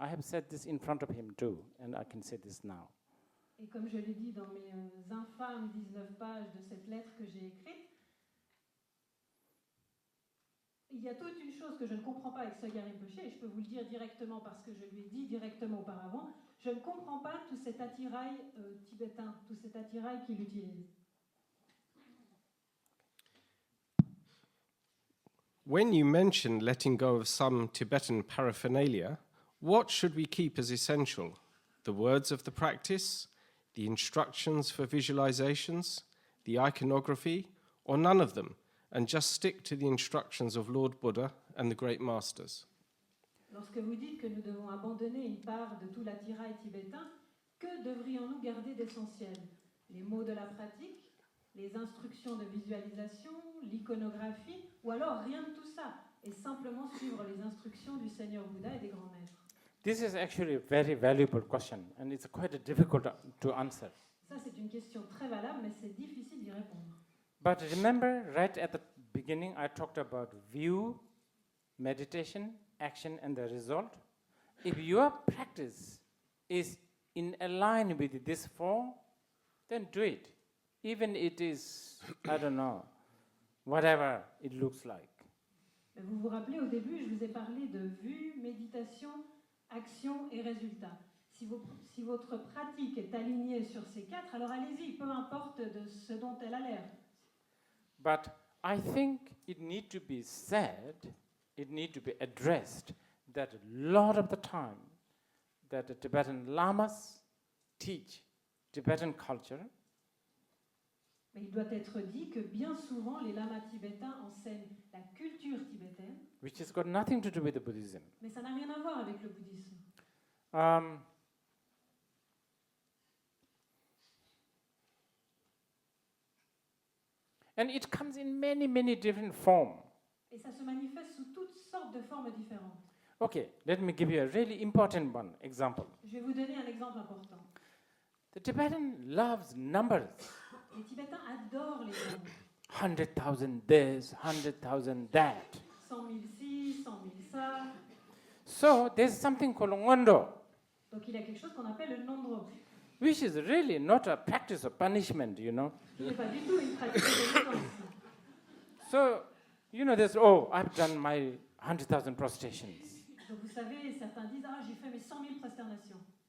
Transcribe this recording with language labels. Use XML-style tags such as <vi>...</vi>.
<en>I have said this in front of him too, and I can say this now.</en> <fr>Et comme je l'ai dit dans mes infâmes 19 pages de cette lettre que j'ai écrite, il y a toute une chose que je ne comprends pas avec Soga Rinpoche, et je peux vous le dire directement parce que je lui ai dit directement auparavant, je ne comprends pas tout cet attirail tibétain, tout cet attirail qu'il utilise.</fr> <en>When you mention letting go of some Tibetan paraphernalia, what should we keep as essential? The words of the practice, the instructions for visualizations, the iconography, or none of them, and just stick to the instructions of Lord Buddha and the great masters?</en> <fr>Lorsque vous dites que nous devons abandonner une part de tout l'attirail tibétain, que devrions-nous garder d'essentiel? Les mots de la pratique, les instructions de visualisation, l'iconographie, ou alors rien de tout ça, et simplement suivre les instructions du Seigneur Bouddha et des grands maîtres?</fr> <en>This is actually a very valuable question, and it's quite difficult to answer.</en> <fr>Ça, c'est une question très valable, mais c'est difficile d'y répondre.</fr> <en>But remember, right at the beginning, I talked about view, meditation, action, and the result. If your practice is in line with this four, then do it. Even it is, I don't know, whatever it looks like.</en> <fr>Vous vous rappelez, au début, je vous ai parlé de vue, méditation, action et résultat. Si votre pratique est alignée sur ces quatre, alors allez-y, peu importe de ce dont elle a l'air.</fr> <en>But I think it needs to be said, it needs to be addressed, that a lot of the time that the Tibetan lamas teach Tibetan culture,</en> <fr>Mais il doit être dit que bien souvent, les lamas tibétains enseignent la culture tibétaine,</fr> <en>which has got nothing to do with the Buddhism.</en> <fr>mais ça n'a rien à voir avec le bouddhisme.</fr> <en>And it comes in many, many different forms.</en> <fr>Et ça se manifeste sous toutes sortes de formes différentes.</fr> <en>Okay, let me give you a really important one example.</en> <fr>Je vais vous donner un exemple important.</fr> <en>The Tibetan loves numbers.</en> <fr>Les Tibétains adorent les nombres.</fr> <en>100,000 this, 100,000 that.</en> <fr>100 000 ci, 100 000 ça.</fr> <en>So there's something called ngondo,</en> <fr>Donc il y a quelque chose qu'on appelle le nombre,</fr> <en>which is really not a practice of punishment, you know.</en> <fr>qui n'est pas du tout une pratique de pénitence.</fr> <en>So, you know, there's, oh, I've done my 100,000 prostrations.</en> <fr>Donc vous savez, certains disent, ah, j'ai fait mes 100 000 prosternations.</fr>